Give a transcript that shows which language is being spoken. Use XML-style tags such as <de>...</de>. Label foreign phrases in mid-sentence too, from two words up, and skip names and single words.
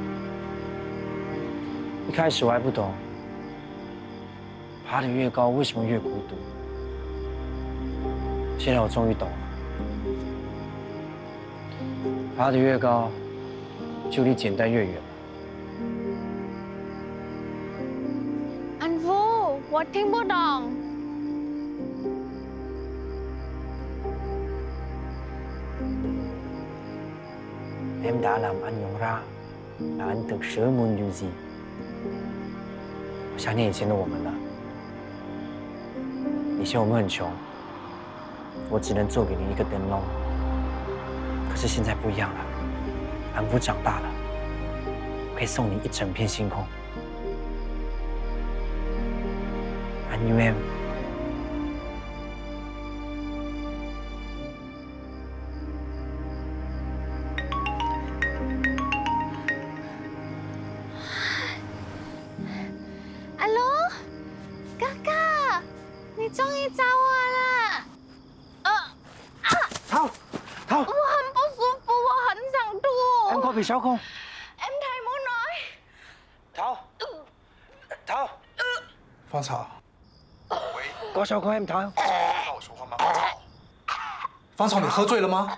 <zh>一开始我还不懂，爬得越高为什么越孤独。现在我终于懂了，爬得越高，就离简单越远。 Anh Vu, 我听不懂。</zh> <vi>Em đã làm anh nhận ra là anh thực sự muốn điều gì。</vi> <zh>我想念以前的我们了。以前我们很穷，我只能做给你一个灯笼。可是现在不一样了，安福长大了，我可以送你一整片星空。</zh> <vi>Anh yêu em。</vi> <zh>Alo, 哥哥，你终于找我了。</zh> <vi>Thảo, Thảo.</vi> <zh>我很不舒服，我很想吐。</zh> <vi>Em có bị sao không? Em thấy muốn nói. Thảo, Thảo.</vi> <zh>芳草，</zh> <vi>Có sao không em Thảo?</vi> <zh>我说话吗？芳草，芳草，你喝醉了吗？</zh>